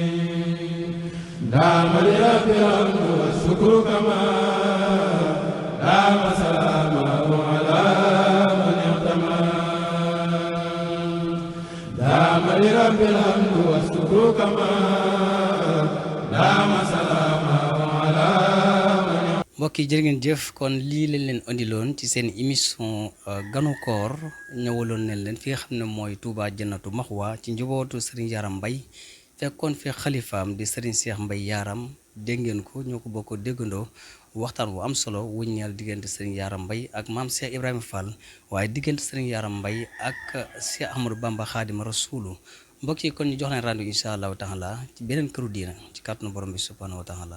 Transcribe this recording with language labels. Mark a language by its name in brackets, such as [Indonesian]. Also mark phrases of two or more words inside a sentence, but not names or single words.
[Arabic] دام لرب الحمد والشكر كما سلامه على من اعتمى دام لرب الحمد والشكر كما دام سلامه على [Wolof] mbokk yi jërë ngeen jëf kon lii lañ leen andiloon ci seen émission ganu koor ñëwaloon nañ leen fi nga xam ne mooy Touba Jannatu Maxwa ci njabootu Serigne Yaram Mbaye fekkoon fi xalifaam di Serigne Cheikh Mbaye Yaram dégg ngeen ko ñoo ko bokk déggandoo waxtaan bu am solo wuññeel diggante Serigne Yaram Mbaye ak maam Cheikh Ibrahima Fall waaye diggante Serigne Yaram Mbaye ak Cheikh Ahmadou Bamba Khadim Rassoulou mbokk yi kon ñu jox leen rendez-vous [Arabic] إن شاء الله تعالى [Wolof] ci beneen këru diina ci kàttanu borom bi [Arabic] سبحانه وتعالى